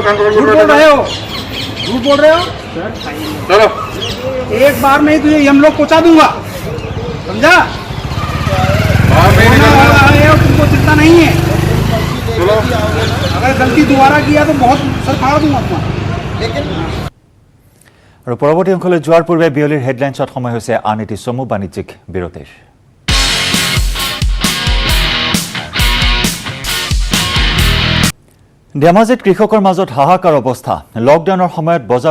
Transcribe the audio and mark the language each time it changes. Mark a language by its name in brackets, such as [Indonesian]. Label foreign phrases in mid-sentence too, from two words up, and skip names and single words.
[Hindi] झूठ बोल रहे हो चलो एक बार में ही तुझे हम लोग पहुँचा दूंगा समझा तुमको चिंता नहीं है चलो अगर गलती दोबारा किया तो बहुत सर फाड़ दूंगा तुम्हारा [Assamese] আৰু পৰৱৰ্তী অংশলৈ যোৱাৰ পূৰ্বে বিয়লিৰ হেডলাইনছত সময় হৈছে আন এটি চমু বাণিজ্যিক বিৰতিৰ ধেমাজিত কৃষকৰ মাজত হাহাকাৰ অৱস্থা লকডাউনৰ সময়ত বজাৰ